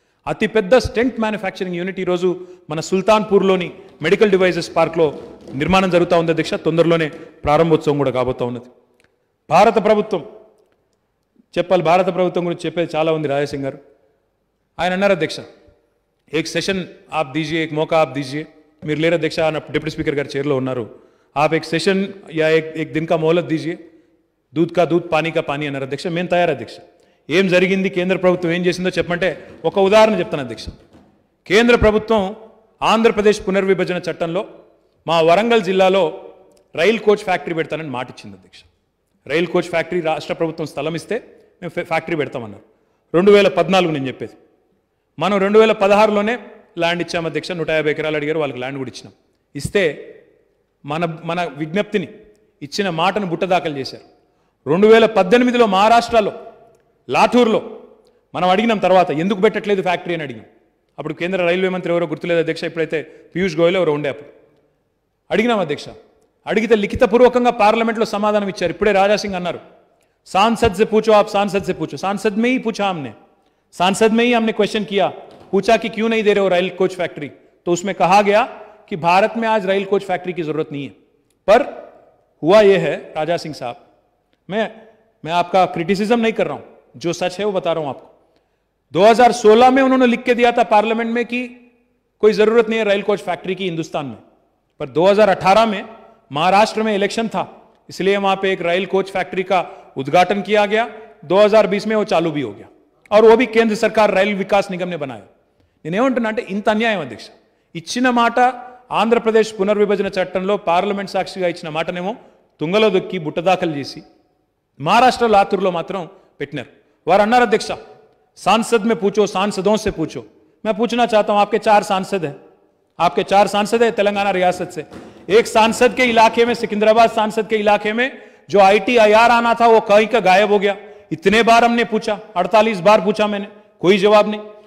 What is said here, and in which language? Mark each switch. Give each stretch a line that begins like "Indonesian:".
Telugu: అతి పెద్ద stent manufacturing unit ఈరోజు మన సుల్తాన్పూర్లోని మెడికల్ డివైజెస్ పార్క్లో నిర్మాణం జరుగుతూ ఉంది అధ్యక్ష. తొందరలోనే ప్రారంభోత్సవం కూడా కాబోతూ ఉన్నది. భారత ప్రభుత్వం చెప్పాలి, భారత ప్రభుత్వం గురించి చెప్పేది చాలా ఉంది. రాజసింగ్ గారు ఆయన అన్నారు అధ్యక్ష,
Hindi: ఏక్ సెషన్ ఆప్ దీజియే, ఏక్ మౌకా ఆప్ దీజియే.
Telugu: మీరు లేరు అధ్యక్ష, డిప్యూటీ స్పీకర్ గారు చైర్లో ఉన్నారు.
Hindi: आप एक सेशन या एक दिन का मोहलत दीजिए, दूध का दूध पानी का पानी
Telugu: అన్నారు అధ్యక్ష. మేము తయారు అధ్యక్ష. ఏం జరిగింది, కేంద్ర ప్రభుత్వం ఏం చేసిందో చెప్పమంటే ఒక ఉదాహరణ చెప్తాను అధ్యక్ష. కేంద్ర ప్రభుత్వం ఆంధ్రప్రదేశ్ పునర్విభజన చట్టంలో మా వరంగల్ జిల్లాలో రైల్ కోచ్ ఫ్యాక్టరీ పెడతానని మాట ఇచ్చింది అధ్యక్ష. రైల్ కోచ్ ఫ్యాక్టరీ రాష్ట్ర ప్రభుత్వం స్థలం ఇస్తే మేము ఫ్యాక్టరీ పెడతామన్నారు. 2014 నేను చెప్పేది. మనం 2016లోనే ల్యాండ్ ఇచ్చాం అధ్యక్ష. 150 ఎకరాలు అడిగారు, వాళ్ళకి ల్యాండ్ కూడా ఇచ్చినాం. ఇస్తే మన విజ్ఞప్తిని, ఇచ్చిన మాటను బుట్టదాఖలు చేశారు. 2018లో మహారాష్ట్రలో లాఠూర్లో మనం అడిగినాం. తర్వాత ఎందుకు పెట్టట్లేదు ఫ్యాక్టరీ అని అడిగినాం. అప్పుడు కేంద్ర రైల్వే మంత్రి ఎవరో గుర్తులేదు అధ్యక్ష, ఇప్పుడైతే పీయూష్ గోయల్ ఎవరో ఉండే. అప్పుడు అడిగినాం అధ్యక్ష. అడిగితే లిఖితపూర్వకంగా పార్లమెంట్లో సమాధానం ఇచ్చారు. ఇప్పుడే రాజాసింగ్ అన్నారు,
Hindi: सांसद से पूछो, आप सांसद से पूछो. सांसद में ही पूछा हमने, सांसद में ही हमने क्वेश्चन किया, पूछा कि क्यों नहीं दे रहे हो रेल कोच फैक्ट्री. तो उसमें कहा गया कि भारत में आज रेल कोच फैक्ट्री की जरूरत नहीं है. पर हुआ यह है राजा सिंह साहब, मैं आपका क्रिटिसिज्म नहीं कर रहा हूं, जो सच है वो बता रहा हूं आपको. 2016 में उन्होंने लिख के दिया था पार्लियामेंट में कि कोई जरूरत नहीं है रेल कोच फैक्ट्री की हिंदुस्तान में. पर 2018 में महाराष्ट्र में इलेक्शन था, इसलिए वहां पे एक रेल कोच फैक्ट्री का उद्घाटन किया गया. 2020 में वो चालू भी हो गया, और वो भी केंद्र सरकार
Telugu: రైల్ వికాస్ నిగమ్నే
Hindi: बनाया.
Telugu: నేనేమంటున్నా అంటే ఇంత అన్యాయం అధ్యక్ష. ఇచ్చిన మాట, ఆంధ్రప్రదేశ్ పునర్విభజన చట్టంలో పార్లమెంట్ సాక్షిగా ఇచ్చిన మాటనేమో తుంగలో దొక్కి బుట్టదాఖలు చేసి మహారాష్ట్ర లాతూర్లో మాత్రం పెట్టినారు. వారు అన్నారు అధ్యక్ష,
Hindi: सांसद में पूछो, सांसदों से पूछो. मैं पूछना चाहता हूं, आपके 4 सांसद हैं, आपके 4 सांसद है तेलंगाना रियासत से. एक सांसद के इलाके में, सिकंदराबाद सांसद के इलाके में जो ITIR आना था वो कहीं का गायब हो गया. इतने बार हमने पूछा, 48 बार पूछा मैंने, कोई जवाब नहीं.